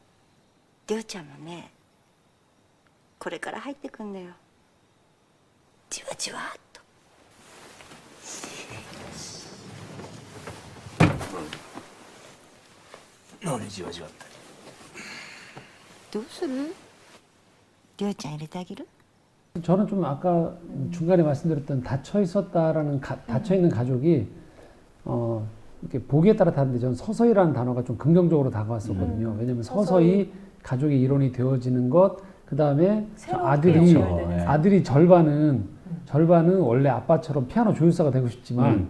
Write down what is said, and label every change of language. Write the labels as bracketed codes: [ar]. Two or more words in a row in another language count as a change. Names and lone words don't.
[ja] りょうちゃんもね、これから入ってくんのよ、じわじわっと。何じわじわって。どうする？りょうちゃん入れてあげる？ [ko] 저는 좀 아까 중간에 말씀드렸던 닫혀 있었다라는 닫혀 있는 가족이 이렇게 보기에 따라 다른데 저는 서서히라는 단어가 좀 긍정적으로 다가왔었거든요. 왜냐하면 서서히 가족의 일원이 되어지는 것, 그 다음에 아들이 절반은 원래 아빠처럼 피아노 조율사가 되고 싶지만